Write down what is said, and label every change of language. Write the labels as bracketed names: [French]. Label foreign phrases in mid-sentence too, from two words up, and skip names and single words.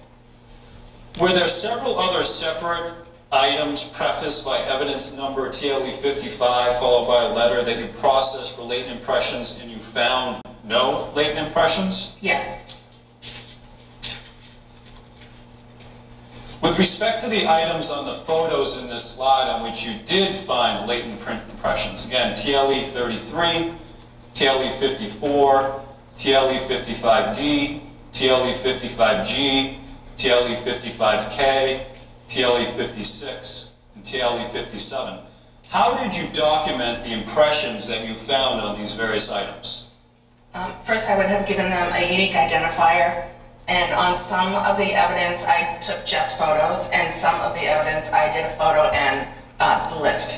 [English] Were there several other separate items prefaced by evidence number TLE 55 followed by a letter that you processed for latent impressions and you found no latent impressions? Yes. With respect to the items on the photos in this slide on which you did find latent print impressions, again, TLE 33, TLE 54, TLE 55D, TLE 55G, TLE 55K, TLE 56, and TLE 57. How did you document the impressions that you found on these various items? First, I would have given them a unique identifier, and on some of the evidence I took just photos, and some of the evidence I did a photo and the lift.